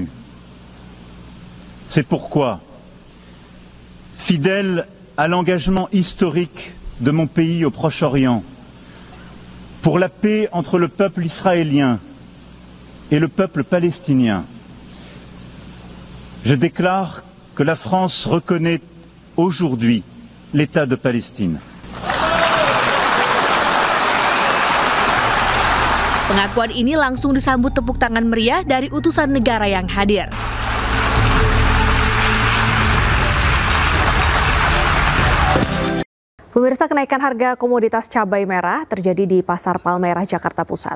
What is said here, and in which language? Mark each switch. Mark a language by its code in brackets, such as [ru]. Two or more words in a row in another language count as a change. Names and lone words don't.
[fr] C'est pourquoi, fidèle à l'engagement historique de mon pays au Proche-Orient, pour la paix entre le peuple israélien et le peuple palestinien, je déclare que la France reconnaît aujourd'hui l'État de Palestine. [id] Pengakuan ini langsung disambut tepuk tangan meriah dari utusan negara yang hadir. Pemirsa, kenaikan harga komoditas cabai merah terjadi di Pasar Palmerah, Jakarta Pusat.